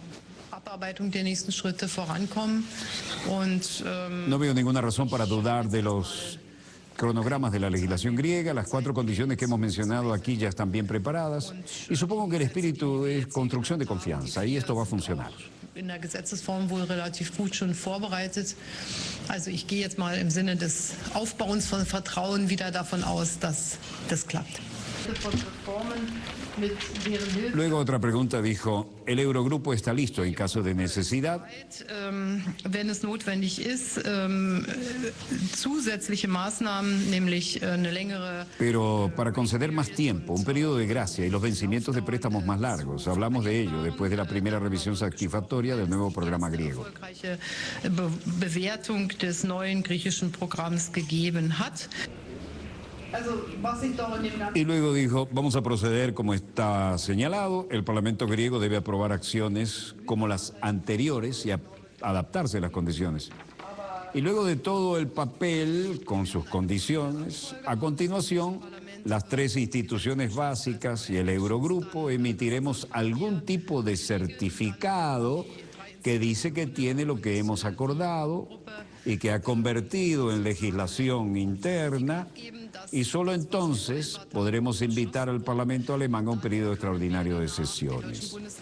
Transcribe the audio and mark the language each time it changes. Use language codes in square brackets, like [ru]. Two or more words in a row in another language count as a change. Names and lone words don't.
[es] No veo ninguna razón para dudar de los cronogramas de la legislación griega. Las 4 condiciones que hemos mencionado aquí ya están bien preparadas y supongo que el espíritu es construcción de confianza y esto va a funcionar. [de] In der Gesetzesform wohl relativ gut schon vorbereitet. Also ich gehe jetzt mal im Sinne des Aufbauens von Vertrauen wieder davon aus, dass das klappt. [es] Luego otra pregunta dijo, el Eurogrupo está listo en caso de necesidad. [de] Wenn es notwendig ist, zusätzliche Maßnahmen, nämlich eine längere... [es] Pero para conceder más tiempo, un periodo de gracia y los vencimientos de préstamos más largos. Hablamos de ello después de la primera revisión satisfactoria del nuevo programa griego. [de] Bewertung des neuen griechischen Programms gegeben hat. [es] Y luego dijo, vamos a proceder como está señalado, el Parlamento griego debe aprobar acciones como las anteriores y adaptarse a las condiciones. Y luego de todo el papel con sus condiciones, a continuación, las 3 instituciones básicas y el Eurogrupo emitiremos algún tipo de certificado que dice que tiene lo que hemos acordado y que ha convertido en legislación interna, y solo entonces podremos invitar al Parlamento alemán a un periodo extraordinario de sesiones.